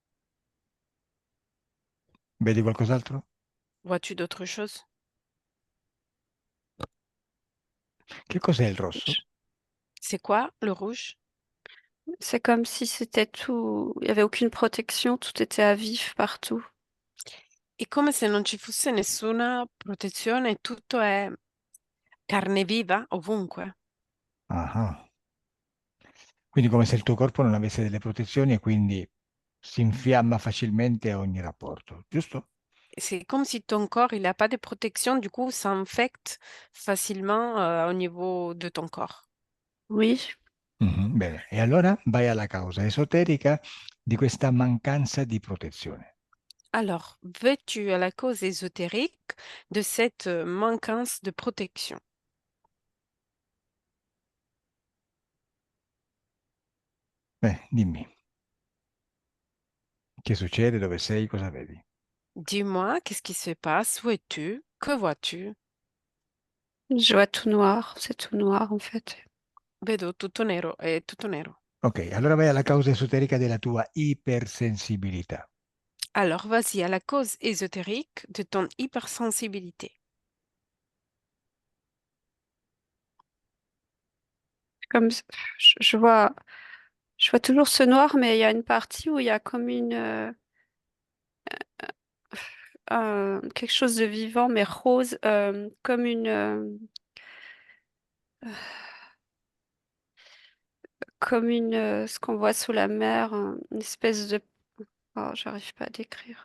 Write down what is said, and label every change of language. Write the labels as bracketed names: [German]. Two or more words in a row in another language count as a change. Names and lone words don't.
[Italian] Vedi qualcos'altro? [French] Vois-tu d'autres choses? [Italian] Che cos'è il rosso? [French] C'est quoi le rouge? C'est comme si c'était tout. Il n'y avait aucune protection, tout était à vif partout. [Italian] È come se non ci fosse nessuna protezione, tutto è carne viva ovunque. Ah, ah. Quindi come se il tuo corpo non avesse delle protezioni e quindi si infiamma facilmente a ogni rapporto, giusto? [French] C'est comme si ton corps, il n'a pas de protection, du coup, ça infecte facilement au niveau de ton corps. Oui, [Italian] Mhm, bene, e allora vai alla causa esoterica di questa mancanza di protezione. [French] Alors, veux-tu à la cause ésotérique de cette manquance de protection? [Italian] Dimmi, che succede, dove sei, cosa vedi? [French] Dis-moi, qu'est-ce qui se passe? Où es-tu? Que vois-tu? je vois tout noir. C'est tout noir, en fait. [Italian] Vedo tutto nero, è tutto nero. Ok, allora vai alla causa esoterica della tua ipersensibilità. [French] Alors, vas-y à la cause ésotérique de ton hypersensibilité. Comme je vois toujours ce noir, mais il y a une partie où il y a comme quelque chose de vivant, mais rose, comme ce qu'on voit sous la mer, une espèce de, oh, j'arrive pas à décrire.